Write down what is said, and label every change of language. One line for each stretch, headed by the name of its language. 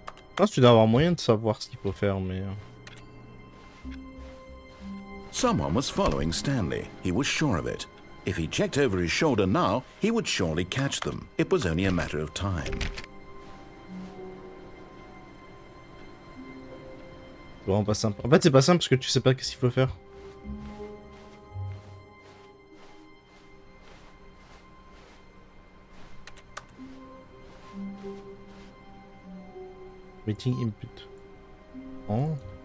French: Je pense que tu dois avoir moyen de savoir ce qu'il faut faire, mais...
English: Someone was following Stanley. He was sure of it. If he checked over his shoulder now, he would surely catch them. It was only a matter of time.
French: C'est vraiment pas simple. En fait, c'est pas simple parce que tu sais pas qu'est-ce qu'il faut faire.
English: Meeting input. Oh.